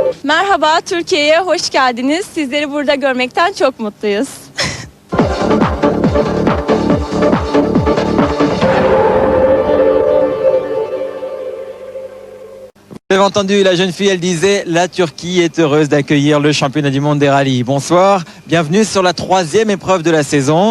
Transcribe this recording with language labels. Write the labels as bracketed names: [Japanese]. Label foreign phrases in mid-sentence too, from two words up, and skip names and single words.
[Turkish] Merhaba, Türkiye'ye hoş geldiniz. Sizleri burada görmekten çok mutluyuz. [French] Vous avez entendu, la jeune fille, elle disait « La Turquie est heureuse d'accueillir le championnat du monde des rallyes ». Bonsoir, bienvenue sur la 3e épreuve de la saison.